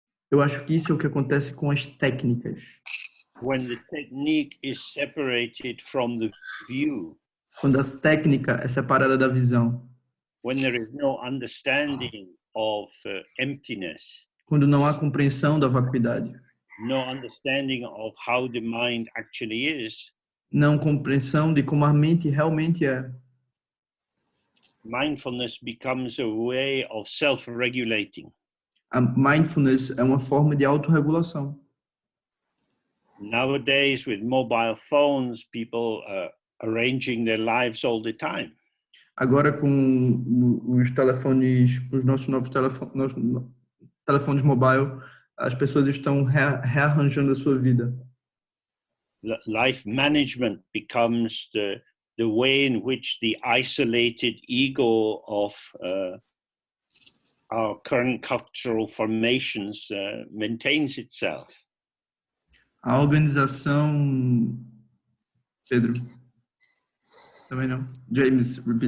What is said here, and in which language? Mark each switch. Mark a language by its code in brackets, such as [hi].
[pt] Eu acho que isso é o que acontece com as técnicas. [en] When the technique is separated from the view. [pt] Quando a técnica é separada da visão. [en] When there is no understanding of emptiness. [pt] Quando não há compreensão da vacuidade. [en] No understanding of how the mind actually is. [pt] Não compreensão de como a mente realmente é. [en] Mindfulness becomes a way of self-regulating. [pt] A mindfulness é uma forma de autorregulação. [en] Nowadays, with mobile phones, people are arranging their lives all the time. [pt] Agora com os telefones, os nossos novos telefones mobile, as pessoas estão rearranjando a sua vida. [en] Life management becomes the way in which the isolated ego of our current cultural formations maintains itself. [pt] A organização, Pedro, também não. James, [en] repeat.